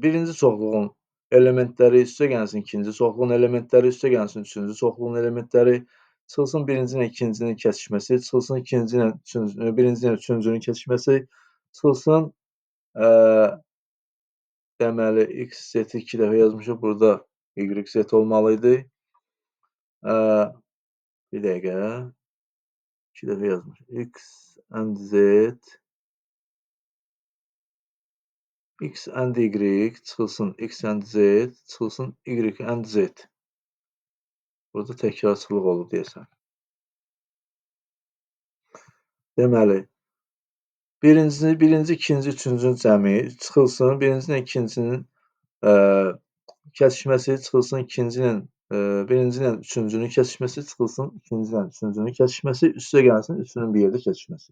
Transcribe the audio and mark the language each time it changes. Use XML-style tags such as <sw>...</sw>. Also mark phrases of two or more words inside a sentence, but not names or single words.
<az>Birinci çoxluğun elementləri üstəgəlsin ikinci çoxluğun elementləri, üstəgəlsin üçüncü çoxluğun elementləri, çıxılsın birinci ilə ikincinin kəsişməsi, çıxılsın ikinci ilə birinci ilə üçüncünün kəsişməsi, çıxılsın deməli x z-i 2 dəfə yazmışıq, burada y z olmalı idi. Bir dəqiqə. 2 dəfə yazmışıq.</az> <en>X and z X and Y</en> <az>çıxılsın</az> <en>X and Z,</en> <az>çıxılsın</az> <en>Y and Z.</en> <az>Burada təkrarçılıq olub deyəsən. Deməli, birinci, ikinci, üçüncünün cəmi çıxılsın, birinci ilə ikincinin kəsişməsi, çıxılsın ikinci ilə birinci ilə üçüncünün kəsişməsi, çıxılsın ikinci ilə üçüncünün kəsişməsi, üstə gəlsin üçünün bir yerdə kəsişməsi.</az>